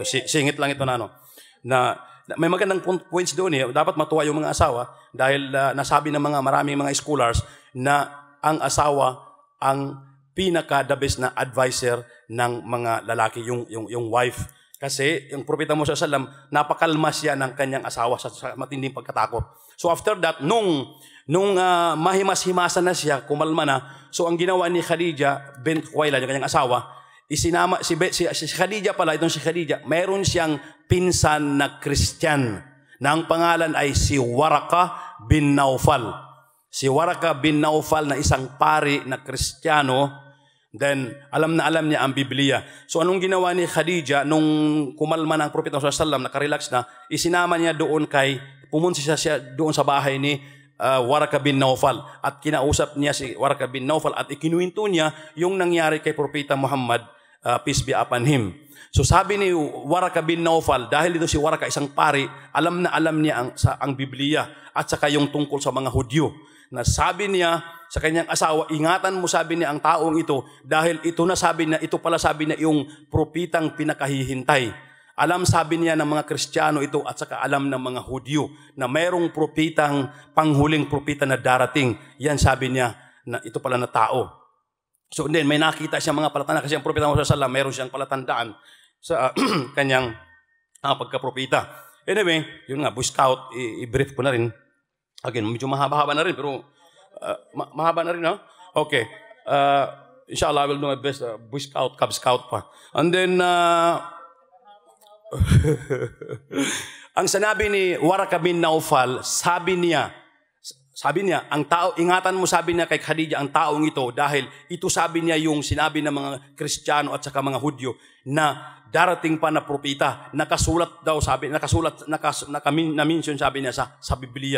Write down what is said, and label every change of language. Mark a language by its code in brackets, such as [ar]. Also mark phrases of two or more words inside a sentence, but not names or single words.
[tl] Singit lang ito na may magandang points doon eh. Dapat matuwa yung mga asawa dahil nasabi ng maraming mga scholars na ang asawa ang pinaka- [en] the best [tl] na advisor ng mga lalaki, yung wife. Kasi yung propeta Muhammad [ar] صلى الله عليه وسلم, [tl] napakalma siya ng kanyang asawa sa matinding pagkatakot. [en] So after that, [tl] nung mahimas-himasan na siya, kumalma na, so ang ginawa ni Khadija bint Khuwailid, yung kanyang asawa, isinama si Khadija pala, itong si Khadija, mayroon siyang pinsan na Christian na ang pangalan ay si Waraka bin Naufal. Si Waraka bin Naufal na isang pari na Kristiyano. Then, alam na alam niya ang Biblia. So, anong ginawa ni Khadija nung kumalma ng Propeta [ar] صلى الله عليه وسلم, [tl] nakarelax na, isinama niya doon pumunta siya doon sa bahay ni Waraka bin Naufal. At kinausap niya si Waraka bin Naufal at ikinuwento niya yung nangyari kay Propeta Muhammad, [en] peace be upon him. [tl] So, sabi ni Waraka bin Naufal, dahil dito si Waraka isang pari, alam na alam niya ang Biblia at saka yung tungkol sa mga Hudyo. Na sabi niya sa kanyang asawa, ingatan mo, sabi niya, ang taong ito dahil ito pala sabi niya yung propitang pinakahihintay. Alam, sabi niya, ng mga Kristiyano ito at saka alam ng mga Hudyo na mayroong propitang, panghuling propita na darating. Yan sabi niya na ito pala na tao. So then may nakita siya mga palatandaan kasi ang propeta Muhammad [ar] صلى الله عليه وسلم [tl] mayroon siyang palatandaan sa kanyang pagkapropita. Anyway, yun nga, Boy Scout, i-brief ko na rin. Again, medyo mahaba-haba na rin, pero mahaba na rin, no? Okay. [en] Inshallah, I will do my best. [tl] Boy Scout, Cub Scout pa. [en] And then, [tl] ang sinabi ni Waraka bin Naufal, sabi niya, ang tao, ingatan mo, sabi niya kay Khadija, ang taong ito, dahil ito sabi niya yung sinabi ng mga Kristiyano at saka mga Hudyo, na darating pa na propita, nakasulat daw, sabi, na-mention, sabi niya sa Biblia.